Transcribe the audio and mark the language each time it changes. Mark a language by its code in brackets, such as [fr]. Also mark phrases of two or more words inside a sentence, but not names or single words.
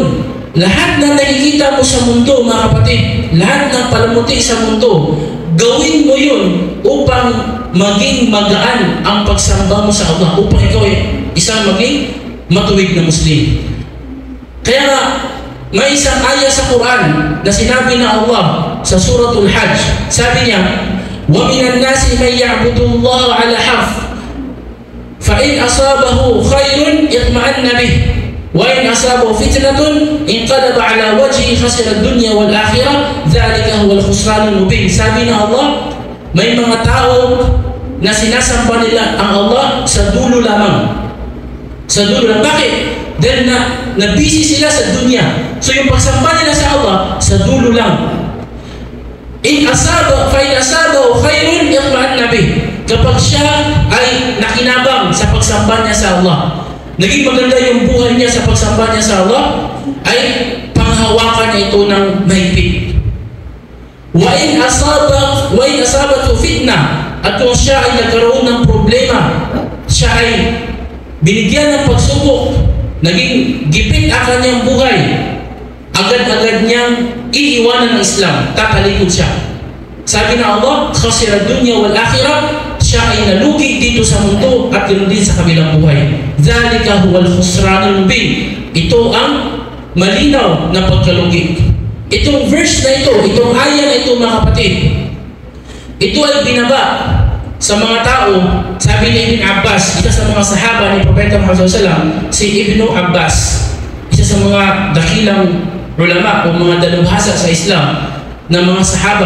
[tl] Lahat na nakikita mo sa mundo, mga kapatid, lahat ng palamuti sa mundo, gawin mo yun upang maging magaan ang pagsamba mo sa Allah, upang ikaw ay isang maging matuwid na Muslim. Kaya nga, may isang ayah sa Quran na sinabi na Allah sa Suratul Hajj. Sabi niya, [ar] وَمِنَ النَّاسِ مَنْ يَعْبُدُ اللَّهَ عَلَى حَرْفٍ فَإِنْ أَصَابَهُ خَيْرٌ اطْمَأَنَّ بِهِ وَإِنْ أَصَابَهُ فِتْنَةٌ انقلب على وجهه خسر الدنيا والآخرة ذلك هو الخسران المبين. [tl] Sabi na Allah, may mga tao na sinasamba nila ang Allah sa dulo lamang. Sa dulo lang. Bakit? Dahil na busy sila sa dunya. So yung pagsamba nila sa Allah, sa dulo lang. [ar] فَإِنْ أَصَابَهُ خَيْرٌ اطْمَأَنَّ بِهِ. [tl] Kapag siya ay nakinabang sa pagsamba niya sa Allah, naging maganda yung buhay niya sa pagsamba niya sa Allah, ay panghawakan niya ito ng mahigpit. [ar] وَإِنْ أَصَابَتْهُ فِتْنَةٌ. [tl] At kung siya ay nagkaroon ng problema, siya ay binigyan ng pagsubok, naging gipit ang kanyang buhay, agad-agad niyang iiwanan ng Islam, tatalikod siya. Sabi na Allah, [ar] خسر الدنيا والآخرة, [tl] siya ay nalugi dito sa mundo at ganoon din sa kabilang buhay. [ar] ذلك هو الخسران المبين. [tl] Ito ang malinaw na pagkalugi. Itong verse na ito, itong ayah na ito, mga kapatid, ito ay binaba sa mga tao. Sabi ni Ibn Abbas, isa sa mga sahaba ni Propeta Muhammad SAW, si Ibn Abbas, isa sa mga dakilang ulama o mga dalubhasa sa Islam na mga sahaba.